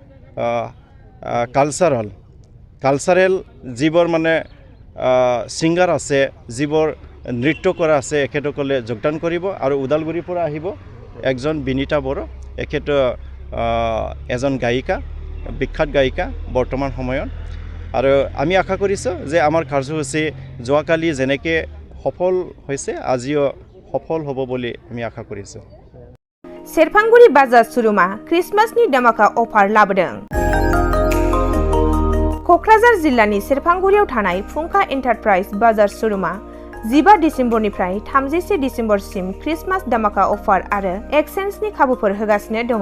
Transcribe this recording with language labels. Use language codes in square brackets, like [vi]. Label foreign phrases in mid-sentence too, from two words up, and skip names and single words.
[as] কালচাৰেল যিবোৰ মানে ছিংগাৰ আছে যিবোৰ নৃত্য কৰা আছে এখেতসকলে যোগদান কৰিব আৰু ওদালগুৰিৰ পৰা আহিব একজন বিনীতা বড়ো এখেত এজন গায়িকা বিখ্যাত গায়িকা বৰ্তমান সময়ত আৰু আমি আশা কৰিছোঁ যে আমাৰ কাৰ্যসূচী যোৱাকালি যেনেকৈ সফল হৈছে আজিও সফল হ'ব বুলি আমি আশা কৰিছোঁ [brx] सेरफांगुरि बाजार शोरूमा क्रिसमासनि दामाका अफार लाबोदों क'क्राझार जिल्लानि सेरफांगुरियाव थानाय फुंखा एन्टारप्राइज बाजार श'रुमा 15 डिसेम्बरनिफ्राय 31 डिसेम्बरसिम क्रिसमास दामाका अफार आरो एक्सचेन्जनि खाबुफोर होगासिनो दङ।